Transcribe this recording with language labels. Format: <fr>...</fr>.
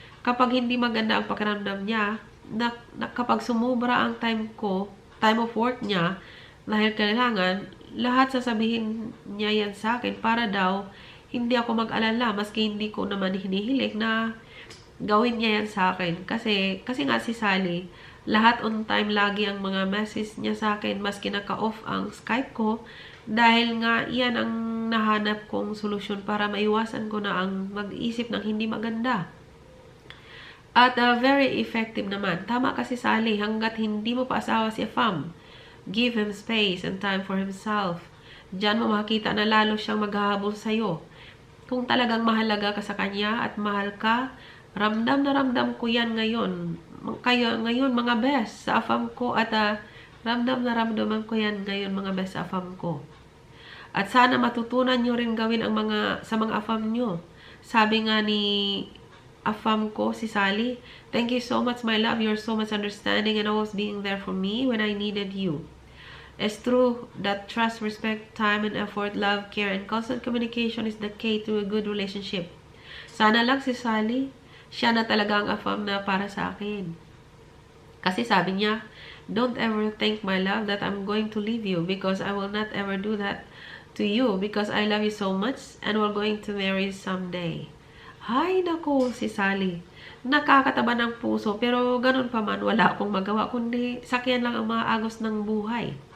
<tl>Kapag hindi maganda ang pakiramdam niya, kapag sumubra ang time of work niya, dahil kailangan, lahat sasabihin niya yan sa akin para daw hindi ako mag-alala, maski hindi ko naman hinihiling na gawin niya yan sa akin. Kasi nga si Sally, lahat on time lagi ang mga message niya sa akin, maski naka-off ang Skype ko, dahil nga yan ang nahanap kong solusyon para maiwasan ko na ang mag-isip ng hindi maganda. At very effective naman. Tama kasi Sally, hanggat hindi mo pa asawa si AFAM,</tl> <en>give him space and time for himself.</en> <tl>Diyan mo makikita na lalo siyang maghahabol sa'yo. Kung talagang mahalaga ka sa kanya at mahal ka, ramdam na ramdam ko yan ngayon. Ngayon mga best sa AFAM ko at ramdam na ramdam ko yan ngayon mga best sa AFAM ko. At sana matutunan nyo rin gawin sa mga AFAM nyo. Sabi nga ni AFAM ko, si Sally,</tl> <en>thank you so much my love. You're so much understanding and always being there for me when I needed you. It's true that trust, respect, time, and effort, love, care, and constant communication is the key to a good relationship.</en> <tl>Sana lang si Sally, siya na talaga ang AFAM na para sa akin. Kasi sabi niya,</tl> <en>don't ever think, my love, that I'm going to leave you because I will not ever do that to you because I love you so much and we're going to marry someday.</en> <tl>Hay, naku, si Sally. Nakakataba ng puso pero ganun pa man, wala akong magawa kundi sakyan lang ang mga agos ng buhay.</tl>